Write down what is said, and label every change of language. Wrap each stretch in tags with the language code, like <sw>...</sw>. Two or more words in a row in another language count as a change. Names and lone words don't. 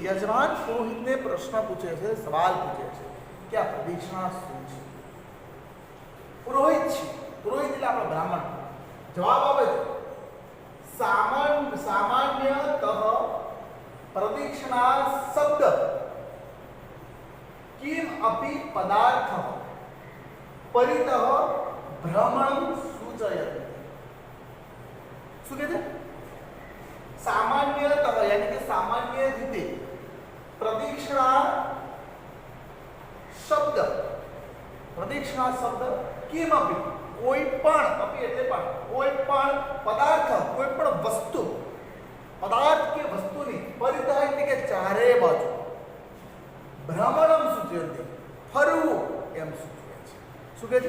<gu>યજમાન પુરોહિતને પ્રશ્ન પૂછે છે, સવાલ પૂછે છે કે આ પ્રદક્ષિણા શું છે? પુરોહિત છે, પુરોહિત એટલે આપણો બ્રાહ્મણ. જવાબ આપે છે સામાન્યતઃ પ્રદક્ષિણા શબ્દ</gu> <sa>किम अपि पदार्थ परितः भ्रमण सूचयति.</sa> <gu>શું કહે છે? સામાન્યતઃ यानी કે સામાન્ય રીતે પ્રદક્ષિણા શબ્દ કિમ अपि કોઈ પણ, अपि એટલે પણ, કોઈ પણ પદાર્થ, કોઈ પણ વસ્તુ, પદાર્થ કે વસ્તુની પરિતઃ એટલે કે ચારે બાજુ, ભ્રમણમ સૂચયતે ફરવું એમ સૂચવે છે. શું કહે છે?</gu>